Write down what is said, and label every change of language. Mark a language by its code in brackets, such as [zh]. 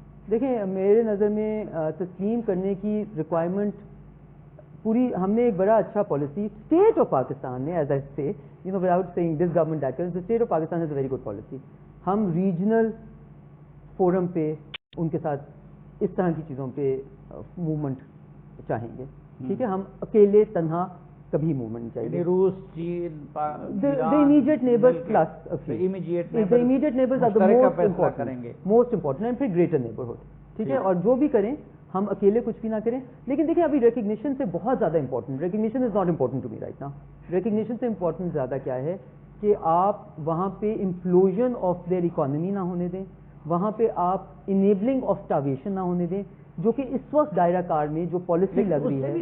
[ur] دیکھیں, میرے نظر میں تسلیم کرنے کی ریکوائرمنٹ پوری, ہم نے ایک بڑا اچھا پالیسی اسٹیٹ آف پاکستان نے, [en] As I say you know without seeing this government that the state of Pakistan has a very good policy. [ur] ہم ریجنل فورم پہ ان کے ساتھ اس طرح کی چیزوں پہ موومنٹ چاہیں گے, ٹھیک ہے. ہم اکیلے تنہا کبھی موومنٹ چاہیے. روس, چین, [en] the immediate neighbors plus a few. The immediate neighbors are the most important and [ur] پھر [en] greater neighborhood, [ur] ٹھیک ہے. اور جو بھی کریں ہم اکیلے کچھ بھی نہ کریں. لیکن دیکھیں ابھی ریکگنیشن سے بہت زیادہ important, [en] Recognition is not important to me right now. [ur] Recognition سے امپورٹنٹ زیادہ کیا ہے کہ آپ وہاں پہ [en] implosion of their economy [ur] نہ ہونے دیں, وہاں پہ آپ [en] enabling of starvation [ur] نہ ہونے دیں, جو کہ اس وقت دائرہ کار میں جو پالیسی لگ رہی ہے.